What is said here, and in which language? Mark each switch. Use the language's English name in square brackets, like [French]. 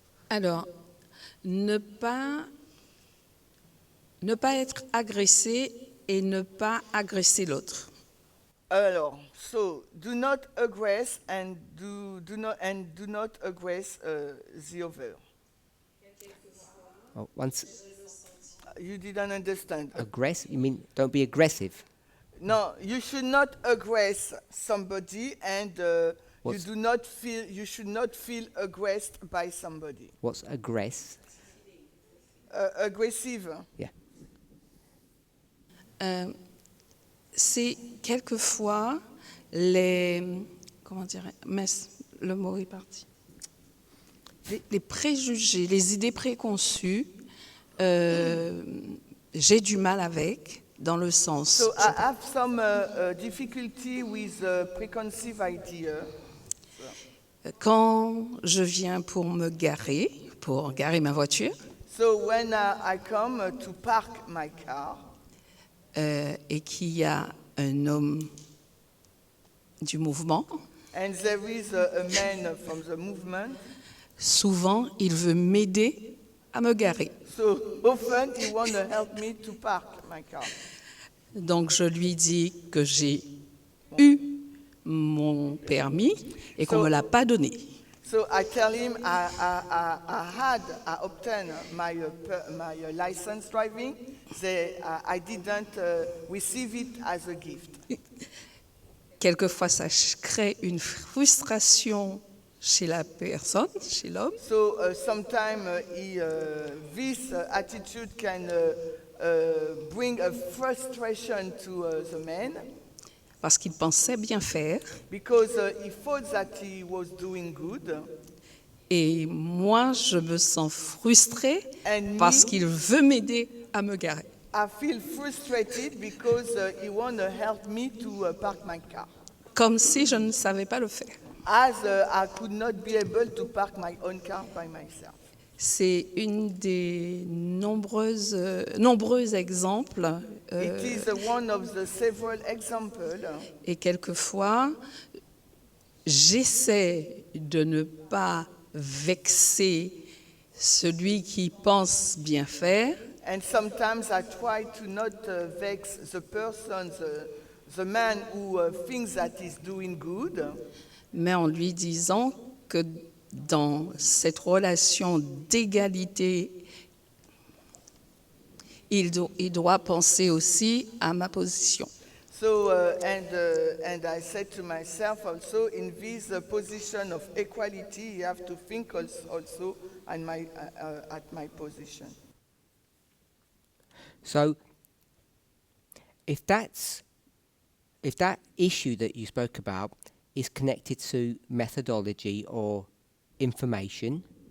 [French] Alors, ne pas être agressé et ne pas agresser l'autre. Alors, [English] so do not aggress and do not aggress the other. Oh, once You didn't understand. aggressive, you mean don't be aggressive. No, you should not aggress somebody, and What's- you should not feel aggressed by somebody. What's aggress? Aggressive. Yeah. [French] C'est quelquefois les... Comment dirais le mot est parti. Les préjugés, les idées préconçues, j'ai du mal avec, dans le sens... [English] So I have some difficulty with preconceived idea. [French] Quand je viens pour garer ma voiture, [English] So when I come to park my car, [French] et qu'il y a un homme du mouvement, [English] and there is a man from the movement, [French] souvent il veut m'aider à me garer. [English] so often he want to help me to park my car. [French] Donc je lui dis que j'ai eu mon permis et qu'on ne me l'a pas donné. [English] So I tell him I obtained my license driving. I didn't receive it as a gift. [French] Quelquefois, ça crée une frustration chez la personne, chez l'homme. [English] So sometimes this attitude can bring a frustration to the man. [French] Parce qu'il pensait bien faire. [English] Because he thought that he was doing good. [French] Et moi, je me sens frustrée parce qu'il veut m'aider à me garer. [English] I feel frustrated because he want to help me to park my car. [French] Comme si je ne savais pas le faire. [English] As I could not be able to park my own car by myself. [French] C'est une des nombreux exemples. [English] It is one of the several examples. [French] Et quelquefois, j'essaie de ne pas vexer celui qui pense bien faire. [English] And sometimes I try to not vex the person, the man who thinks that he's doing good. [French] Mais en lui disant que dans cette relation d'égalité, il doit penser aussi à ma position. [English] So, and I said to myself also, in this position of equality, you have to think also at my position. So if that issue that you spoke about is connected to methodology or information,